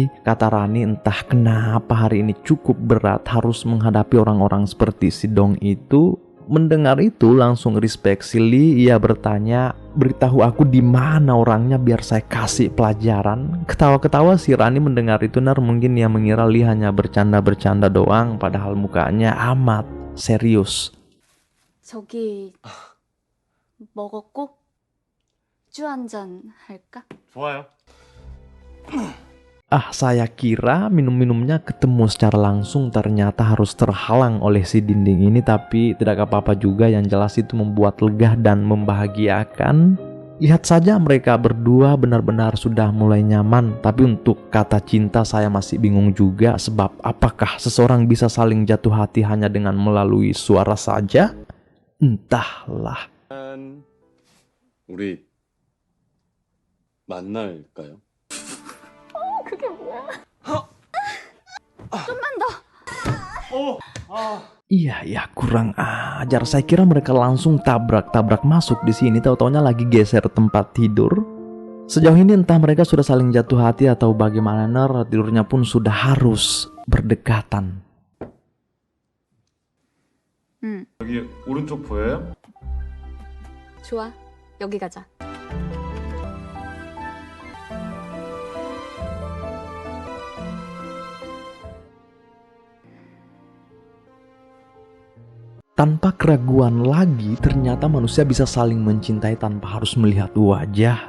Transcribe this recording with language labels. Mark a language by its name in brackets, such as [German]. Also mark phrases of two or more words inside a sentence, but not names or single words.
[Indonesian] Kata Rani entah kenapa hari ini cukup berat harus menghadapi orang-orang seperti si Dong itu. Mendengar itu langsung respect si Lee. Ia bertanya, beritahu aku di mana orangnya biar saya kasih pelajaran. Ketawa-ketawa si Rani mendengar itu mungkin ia mengira Lee hanya bercanda-bercanda doang, padahal mukanya amat serius. [Korean] 저기 먹었고? 주 한 잔 할까? 좋아요. [Indonesian] Saya kira minum-minumnya ketemu secara langsung ternyata harus terhalang oleh si dinding ini. Tapi tidak apa-apa juga, yang jelas itu membuat lega dan membahagiakan. Lihat saja mereka berdua benar-benar sudah mulai nyaman. Tapi untuk kata cinta saya masih bingung juga. Sebab apakah seseorang bisa saling jatuh hati hanya dengan melalui suara saja? Entahlah. [Korean] 우리 만날까요? 그게 뭐야? 좀만 더. [Indonesian] Iya, kurang ajar. Saya kira mereka langsung tabrak-tabrak masuk di sini. Tahu-taunya lagi geser tempat tidur. Sejauh ini entah mereka sudah saling jatuh hati atau bagaimana. Tidurnya pun sudah harus berdekatan. [Korean] 여기 오른쪽 보여요? 좋아. 여기 가자. [Indonesian] Tanpa keraguan lagi, ternyata manusia bisa saling mencintai tanpa harus melihat wajah.